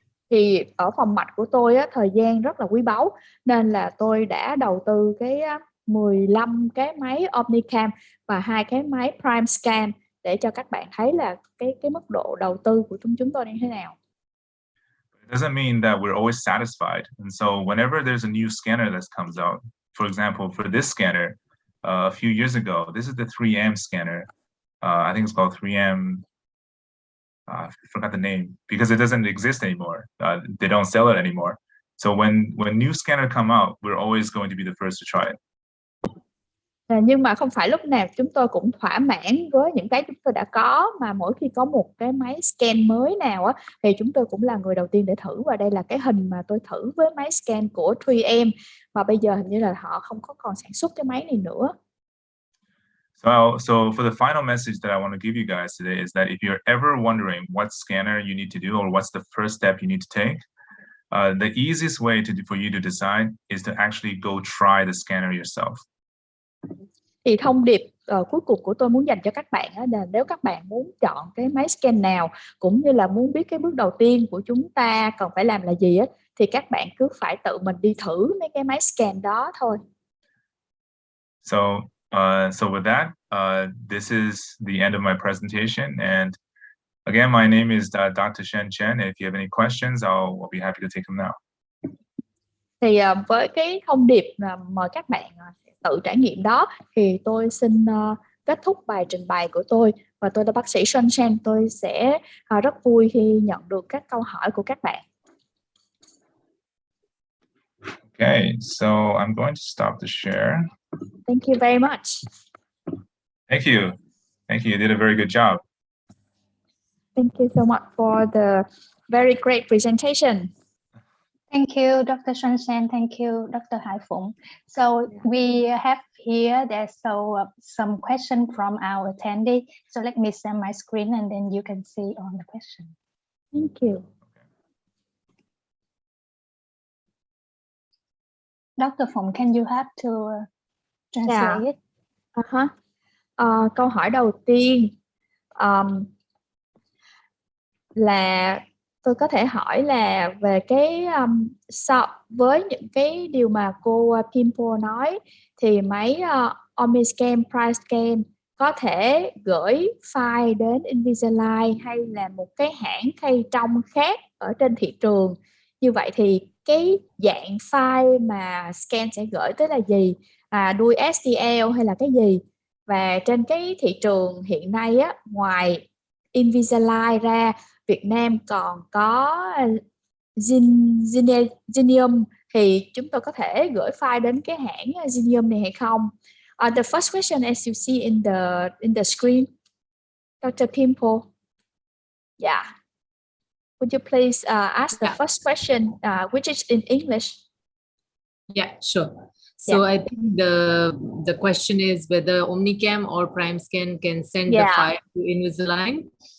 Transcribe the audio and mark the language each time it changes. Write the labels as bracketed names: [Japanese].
[Vietnamese] Thì ở phòng mạch của tôi thời gian rất là quý báu, nên là tôi đã đầu tư cái 15 cái máy Omnicam và 2 cái máy prime scan để cho các bạn thấy là cái mức độ đầu tư của chúng tôi như thế nào. [English] It doesn't mean that we're always satisfied, and so whenever there's a new scanner that comes out, for example, for this scanner, a few years ago, this is the 3M scanner. I think it's called 3M. I forgot the name because it doesn't exist anymore. They don't sell it anymore. So when new scanner come out, we're always going to be the first to try it. [Vietnamese] Nhưng mà không phải lúc nào chúng tôi cũng thỏa mãn với những cái chúng tôi đã có, mà mỗi khi có một cái máy scan mới nào thì chúng tôi cũng là người đầu tiên để thử. Và đây là cái hình mà tôi thử với máy scan của 3M, mà bây giờ hình như là họ không có còn sản xuất cái máy này nữa. [English] So for the final message that I want to give you guys today is that if you're ever wondering what scanner you need to do or what's the first step you need to take, the easiest way for you to decide is to actually go try the scanner yourself. [Vietnamese] Thì thông điệp cuối cùng của tôi muốn dành cho các bạn là nếu các bạn muốn chọn cái máy scan nào, cũng như là muốn biết cái bước đầu tiên của chúng ta cần phải làm là gì thì các bạn cứ phải tự mình đi thử mấy cái máy scan đó thôi. [English] So with that, this is the end of my presentation. And again, my name is Dr. Shen Chen. If you have any questions, I'll be happy to take them now. [Vietnamese] Thì với cái thông điệp mời các bạn tự trải nghiệm đó, thì tôi xin kết thúc bài trình bày của tôi. Và tôi là bác sĩ Shen Chen. Tôi sẽ rất vui khi nhận được các câu hỏi của các bạn. [English] Okay, so I'm going to stop the share. Thank you very much. Thank you. Thank you. You did a very good job. Thank you so much for the very great presentation. Thank you, Dr. Shan. Thank you, Dr. Hai Phụng. So we have here, there's some question from our attendee. So let me share my screen and then you can see on the question. Thank you. Dr. Phụng, can you help to translate it? [Vietnamese] Câu hỏi đầu tiên là tôi có thể hỏi là về cái với những cái điều mà cô Pimple nói, thì máy Omniscan, PrimeScan có thể gửi file đến Invisalign hay là một cái hãng khay trong khác ở trên thị trường. Như vậy thì cái dạng file mà scan sẽ gửi tới là gì? Đuôi STL hay là cái gì? Và trên cái thị trường hiện nay ngoài Invisalign ra, Việt Nam còn có Zenium, thì chúng tôi có thể gửi file đến cái hãng Zenium này hay không? [English] The first question, as you see in the screen, Dr. Pimple. Yeah. Would you please ask the first question, which is in English? Yeah, sure. So I think the question is whether Omnicam or PrimeScan can send the file to Invisalign.